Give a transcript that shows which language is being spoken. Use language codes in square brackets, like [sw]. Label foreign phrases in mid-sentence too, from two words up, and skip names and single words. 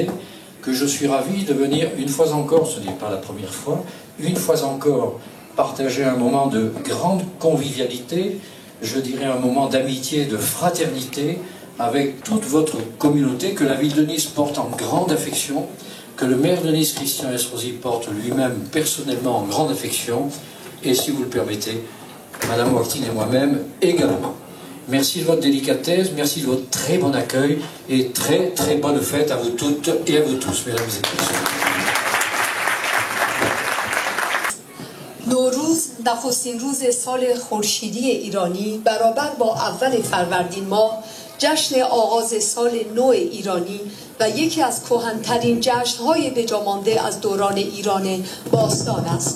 [fr] que je suis ravi de venir une fois encore, ce n'est pas la première fois, une fois encore partager un moment de grande convivialité, je dirais un moment d'amitié, de fraternité, avec toute votre communauté, que la ville de Nice porte en grande affection, que le maire de Nice, Christian Estrosi, porte lui-même personnellement en grande affection, et si vous le permettez, Madame Ouaktine et moi-même également. Merci de votre délicatesse, merci de votre très bon accueil, et très très bonne fête à vous toutes et à vous tous, mesdames et messieurs. [fa] نوروز نخستین روز سال خورشیدی ایرانی برابر با اول فروردین ماه جشن آغاز سال نو ایرانی و یکی از کهن‌ترین جشن‌های بجامانده از دوران ایران باستان است.